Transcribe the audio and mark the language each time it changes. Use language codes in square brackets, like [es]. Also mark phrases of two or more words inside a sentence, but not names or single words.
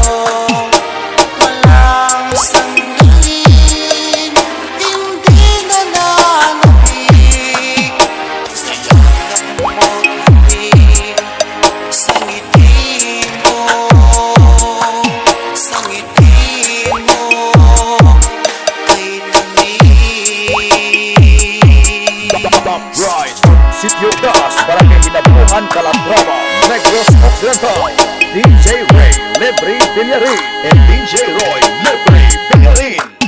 [tl] Walang sandaling hindi nananabik sa yakap mo't piling, sa ngiti mo, sa ngiti mo kay tabi. [en] Top right, Sitio Gas, Barangay Hinabuhan, Calatrava, Negros Occidental. DJ Ray Lebre Villarin and DJ Roy Lebre Villarin